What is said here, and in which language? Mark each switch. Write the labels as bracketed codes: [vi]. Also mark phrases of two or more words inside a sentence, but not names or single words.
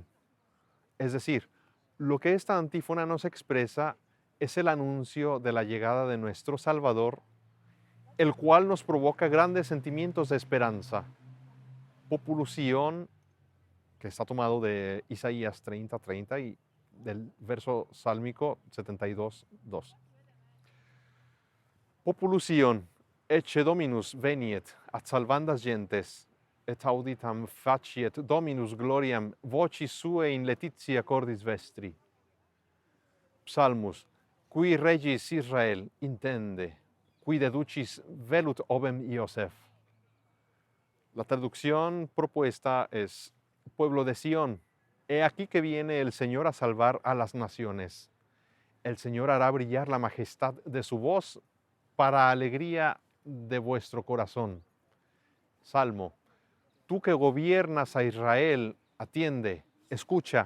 [es] Es decir, lo que esta antífona nos expresa es el anuncio de la llegada de nuestro Salvador, el cual nos provoca grandes sentimientos de esperanza. Populusión, que está tomado de Isaías 30:30 y del verso sálmico 72:2. [la] Populusion, ecce Dominus veniet, ad salvandas gentes, et auditam faciet Dominus gloriam vocis suae in letitia cordis vestri. Psalmus, qui regis Israel intende, qui deducis velut ovem Iosef. [es] La traducción propuesta es: pueblo de Sión, he aquí que viene el Señor a salvar a las naciones. El Señor hará brillar la majestad de su voz para alegría de vuestro corazón. Salmo, tú que gobiernas a Israel, atiende, escucha.